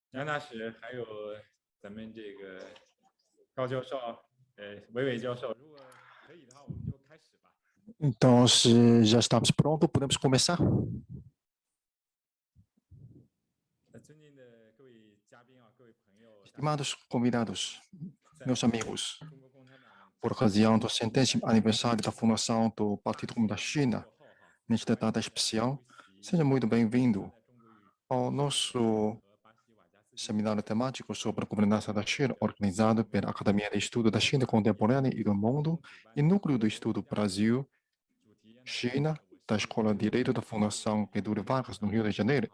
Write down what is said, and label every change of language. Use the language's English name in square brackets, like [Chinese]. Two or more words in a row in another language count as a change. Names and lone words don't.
[Chinese] 杨大使，还有咱们这个高教授，韦教授，如果可以的话，我们就开始吧。 [Portuguese] Então, se já estamos prontos, podemos começar? [Chinese] 尊敬的各位嘉宾啊，各位朋友， [Portuguese] Estimados convidados, meus amigos, por ocasião do 100º aniversário da fundação do Partido Comunista da China, nesta data especial, seja muito bem-vindo ao nosso seminário temático sobre a governança da China, organizado pela Academia de Estudo da China Contemporânea e do Mundo e Núcleo do Estudo Brasil, China, da Escola de Direito da Fundação Getúlio Vargas, no Rio de Janeiro.